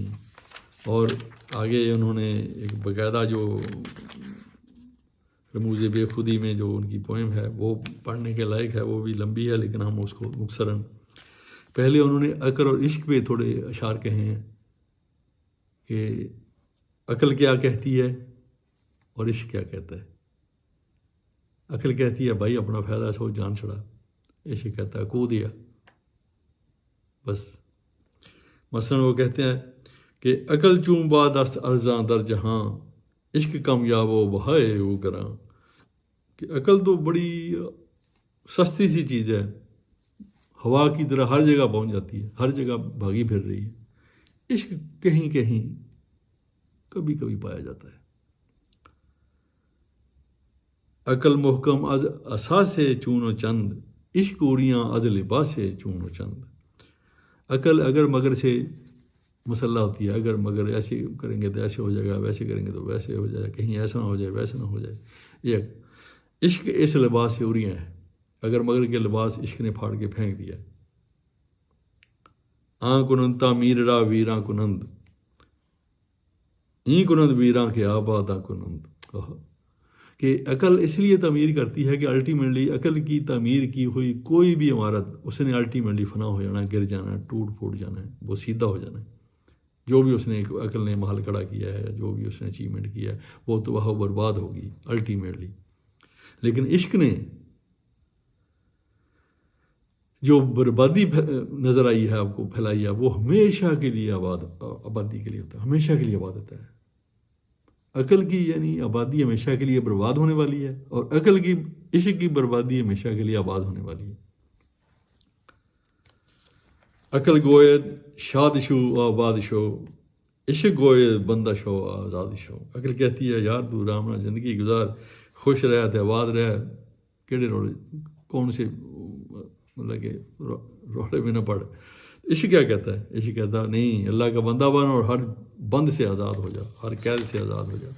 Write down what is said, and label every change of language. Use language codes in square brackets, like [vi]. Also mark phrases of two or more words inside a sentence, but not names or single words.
[ur] اور آگے انہوں نے ایک باقاعدہ جو رموز بے خودی میں جو ان کی پوئم ہے وہ پڑھنے کے لائق ہے، وہ بھی لمبی ہے لیکن ہم اس کو مختصراً پہلے انہوں نے عقل اور عشق پہ تھوڑے اشعار کہے ہیں کہ عقل کیا کہتی ہے اور عشق کیا کہتا ہے. عقل کہتی ہے بھائی اپنا فائدہ سوچ جان چھڑا، عشق کہتا ہے کو دیا بس. مثلاً وہ کہتے ہیں کہ [fa] عقل چون باد است ارزاں در جہاں، عشق کامیاب و بہائے وہ گراں. [ur] کہ عقل تو بڑی سستی سی چیز ہے، ہوا کی طرح ہر جگہ پہنچ جاتی ہے، ہر جگہ بھاگی پھر رہی ہے. عشق کہیں کہیں کبھی کبھی پایا جاتا ہے. [fa] عقل محکم از اساس چون و چند، عشق اوریاں از لباس چون و چند. [ur] عقل اگر مگر سے مسلح ہوتی ہے، اگر مگر ایسے کریں گے تو ایسے ہو جائے گا، ویسے کریں گے تو ویسے ہو جائے گا، کہیں ایسا نہ ہو جائے ویسا نہ ہو جائے. یہ عشق اس لباس سے اوریاں ہے، اگر مگر کے لباس عشق نے پھاڑ کے پھینک دیا. [fa] آن کنند تعمیر را ویراں کنند، این کنند ویراں کے آباداں کنند. [ur] کہ عقل اس لیے تعمیر کرتی ہے کہ الٹیمیٹلی عقل کی تعمیر کی ہوئی کوئی بھی عمارت اس نے الٹیمیٹلی فنا ہو جانا ہے، گر جانا ہے، ٹوٹ پھوٹ جانا ہے، وہ سیدھا ہو جانا ہے. جو بھی اس نے عقل نے محل کھڑا کیا ہے، جو بھی اس نے اچیومنٹ کیا ہے وہ تو وہ برباد ہوگی الٹیمیٹلی. لیکن عشق نے جو بربادی نظر آئی ہے آپ کو پھیلائی ہے، وہ ہمیشہ کے لیے آبادی کے لیے ہوتا ہے، ہمیشہ کے لیے آباد ہوتا ہے. عقل کی یعنی آبادی ہمیشہ کے لیے برباد ہونے والی ہے، اور عقل کی عشق کی بربادی ہمیشہ کے لیے آباد ہونے والی ہے. [fa] عقل گوید شاد شو آباد شو، عشق گوید بندہ شو آزاد شو. [ur] عقل کہتی ہے یار تو رام نہ زندگی گزار، خوش رہ تے آباد رہ، کیڑے روڑے کون سے مطلب کہ روڑے میں نہ پڑ. عشق کیا کہتا ہے؟ عشق کہتا ہے نہیں، اللہ کا بندہ بن اور ہر بند سے آزاد ہو جا، ہر قید سے آزاد ہو جا.